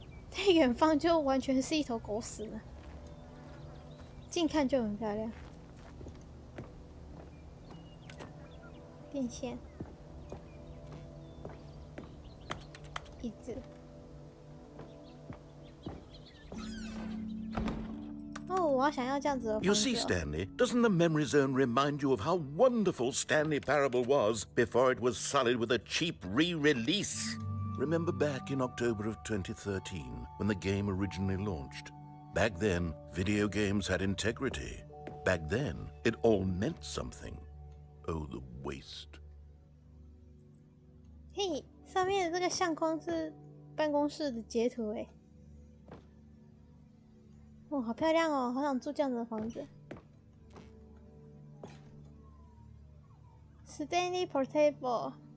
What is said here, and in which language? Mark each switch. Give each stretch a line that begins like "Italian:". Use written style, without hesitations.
Chinese: 在远方就完全是一头狗屎了，近看就很漂亮。电线，椅子。哦，我要想要这样子的方式。
English: You see, Stanley, doesn't the Memory Zone remind you of how wonderful Stanley Parable was before it was sullied with a cheap re-release? Remember back in October of 2013, when the game originally launched? Back then, video games had integrity. Back then, it all meant something. Oh, the waste.
Chinese: 嘿，上面的这个相框是办公室的截图哎。哦，好漂亮哦，好想住这样子的房子。
English: Stanley Portable。